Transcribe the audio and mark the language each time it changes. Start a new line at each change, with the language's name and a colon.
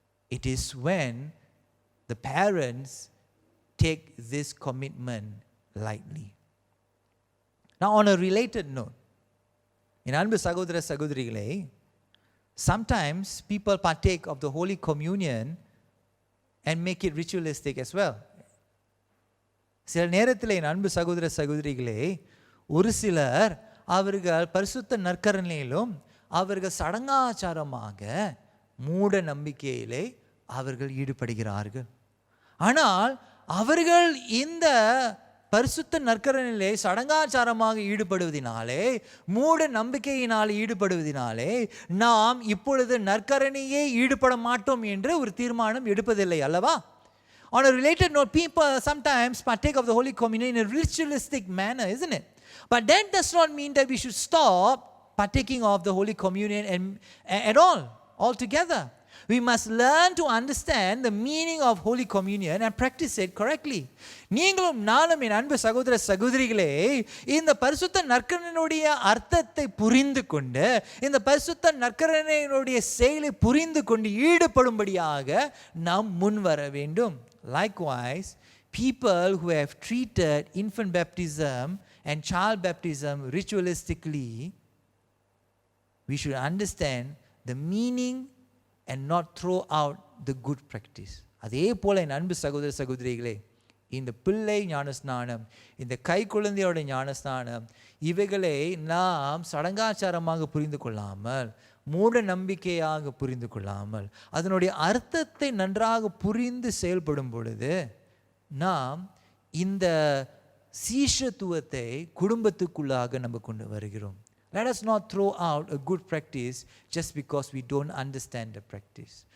English: It is when the parents take this commitment lightly. Now, on a related note, in
Tamil: அன்பு சகோதர சகோதரிகளே,
English: sometimes people partake of the Holy Communion and make it ritualistic as well.
Tamil: சில நேரத்தில் என் அன்பு சகோதர சகோதரிகளே, ஒரு சிலர் அவர்கள் பரிசுத்த நற்கரணையிலும் அவர்கள் சடங்காச்சாரமாக மூட நம்பிக்கையிலே அவர்கள் ஈடுபடுகிறார்கள். ஆனால் அவர்கள் இந்த பரிசுத்த நற்கரணையிலே சடங்காச்சாரமாக ஈடுபடுவதினாலே, மூட நம்பிக்கையினால் ஈடுபடுவதினாலே நாம் இப்பொழுது நற்கரணையே ஈடுபட மாட்டோம் என்று ஒரு தீர்மானம் எடுப்பதில்லை அல்லவா?
English: On a related note, people sometimes partake of the Holy Communion in a ritualistic manner, isn't it? But that does not mean that we should stop partaking of the Holy Communion at all, altogether. We must learn to understand the meaning of Holy Communion and practice it correctly.
Tamil: நீங்களும் நானும் என் அன்பு சகோதர சகோதரிகளே, இந்த பரிசுத்த நற்கரணையினுடைய அர்த்தத்தை புரிந்து கொண்டு, இந்த பரிசுத்த நற்கரணையினுடைய செயலை புரிந்து கொண்டு ஈடுபடும்படியாக நாம் முன் வர வேண்டும்.
English: Likewise, people who have treated infant baptism and child baptism ritualistically, we should understand the meaning and not throw out the good practice.
Tamil: அதே போல என் அன்பு சகோதர சகோதரிகளே, இந்த பிள்ளை ஞானஸ்நானம், இந்த கை குழந்தையோட ஞானஸ்நானம், இவைகளை நாம் சடங்காச்சாரமாக புரிந்து கொள்ளாமல், மூட நம்பிக்கையாக புரிந்து கொள்ளாமல், அதனுடைய அர்த்தத்தை நன்றாக புரிந்து செயல்படும் பொழுது நாம் இந்த சீஷத்துவத்தை குடும்பத்துக்குள்ளாக நம்ம கொண்டு வருகிறோம்.
English: Let us not throw out a good practice just because we don't understand the practice.